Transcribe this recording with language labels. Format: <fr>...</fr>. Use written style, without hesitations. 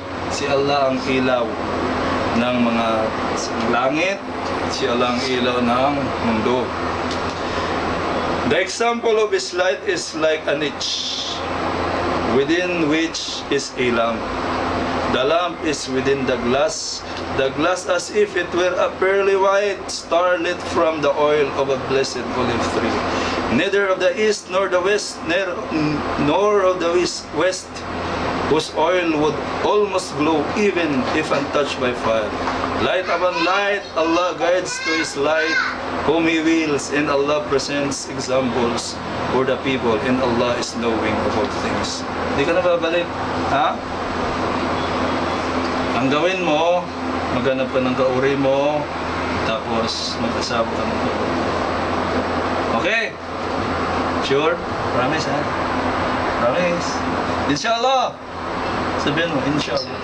<tl>Si Allah ang ilaw ng mga langit. Si Allah ang ilaw ng mundo.</tl> <en>The example of His light is like a niche, within which is a lamp. The lamp is within the glass as if it were a pearly white star lit from the oil of a blessed olive tree. Neither of the east nor the west, nor of the west, whose oil would almost glow even if untouched by fire. Light upon light, Allah guides to His light whom He wills, and Allah presents examples for the people, and Allah is knowing of all things.</en> <tl>Di ka na babalik? Ha? Ang gawin mo, maghanap ka ng kauri mo, Tapos mag-asawa ka ng tuhod. Okay? Sure? Promise ha? Promise? Inshallah! Sabihin mo, inshallah.</tl>